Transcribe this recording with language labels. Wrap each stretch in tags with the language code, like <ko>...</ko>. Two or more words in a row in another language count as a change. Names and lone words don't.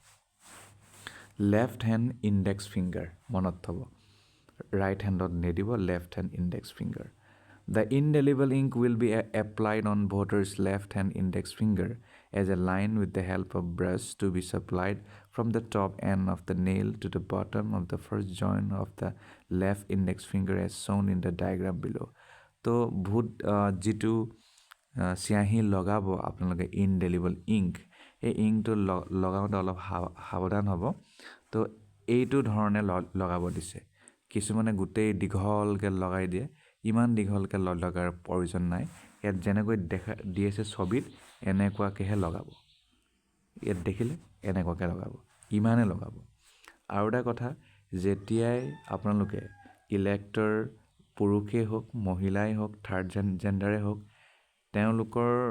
<en>left hand index finger</en> <as>মনত থ'ব</as> <en>right hand on nedibo left hand index finger the indelible ink will be applied on voter's left hand index finger as a line with the help of brush to be supplied from the top end of the nail to the bottom of the first joint of the left index finger as shown in the diagram below to vote</en> <as>যিটো চিয়াহী লগাব আপোনালোকে</as> <en>indelible ink</en> <as>এই ইংটো লগাওঁতে অলপ সাৱধান হ'ব তো এইটো ধৰণে লগাব দিছে কিছুমানে গোটেই দীঘলকৈ লগাই দিয়ে ইমান দীঘলকৈ লগাৰ প্ৰয়োজন নাই ইয়াত যেনেকৈ দেখা দি আছে ছবিত এনেকুৱাকৈহে লগাব ইয়াত দেখিলে এনেকুৱাকৈ লগাব ইমানে লগাব আৰু এটা কথা যেতিয়াই আপোনালোকে ইলেক্টৰ পুৰুষেই হওক মহিলাই হওক</as> <en>third gender</en> <as>হওক তেওঁলোকৰ</as>